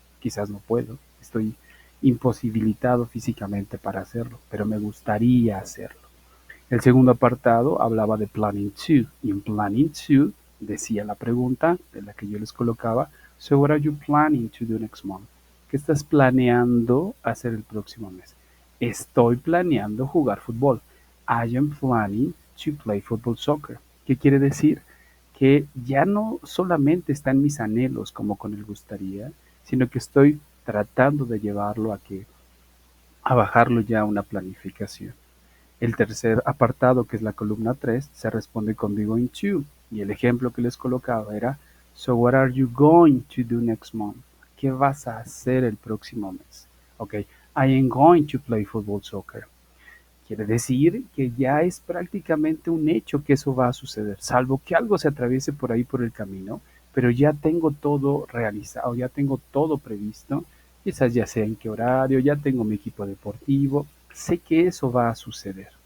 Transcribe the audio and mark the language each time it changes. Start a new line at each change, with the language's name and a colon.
Spanish: Quizás no puedo, estoy imposibilitado físicamente para hacerlo, pero me gustaría hacerlo. El segundo apartado hablaba de planning to, y en planning to decía la pregunta de la que yo les colocaba:
English: so what are you planning to do next month?
Spanish: ¿Qué estás planeando hacer el próximo mes? Estoy planeando jugar fútbol.
English: I am planning to play football soccer.
Spanish: ¿Qué quiere decir? Que ya no solamente está en mis anhelos como con el gustaría, sino que estoy tratando de llevarlo a bajarlo ya a una planificación. El tercer apartado, que es la columna 3, se responde con be going to. Y el ejemplo que les colocaba era:
English: so what are you going to do next month?
Spanish: ¿Qué vas a hacer el próximo mes?
English: Ok, I am going to play football soccer.
Spanish: Quiere decir que ya es prácticamente un hecho que eso va a suceder, salvo que algo se atraviese por ahí por el camino, pero ya tengo todo realizado, ya tengo todo previsto, quizás ya sea en qué horario, ya tengo mi equipo deportivo, sé que eso va a suceder.